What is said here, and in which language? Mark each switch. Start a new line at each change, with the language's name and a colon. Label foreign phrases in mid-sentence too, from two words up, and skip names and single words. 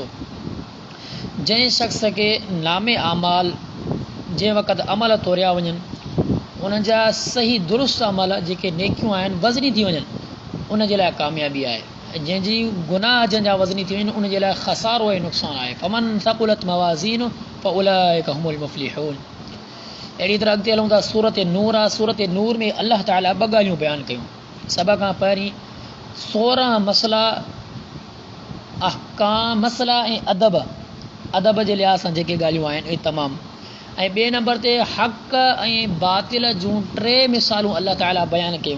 Sindhi: जंहिं शख़्स खे नामे आमाल जंहिं वक़्तु अमल तोरिया वञनि उन जा सही दुरुस्त अमल जेके नेकियूं आहिनि वज़नी थी वञनि उन जे लाइ कामयाबी आहे। जंहिंजी गुनाह जंहिंजा वज़नी थी वञनि उन जे लाइ ख़सारो ऐं नुक़सानु आहे।
Arabic: فمن ثقلت موازين فأولئك هم المفلحون.
Sindhi: अहिड़ी तरह अॻिते हलूं था सूरत नूर आहे। सूरत नूर में अल्लाह ताला 2 ॻाल्हियूं बयानु कयूं। सभ खां पहिरीं 16 मसला अहकाम मसला ऐं अदब जे लिहाज़ सां जेके ॻाल्हियूं आहिनि इहे तमामु। ऐं ॿिए नंबर ते हक़ ऐं बातिल जूं 3 मिसालूं अल्लाह ताला बयानु कयूं।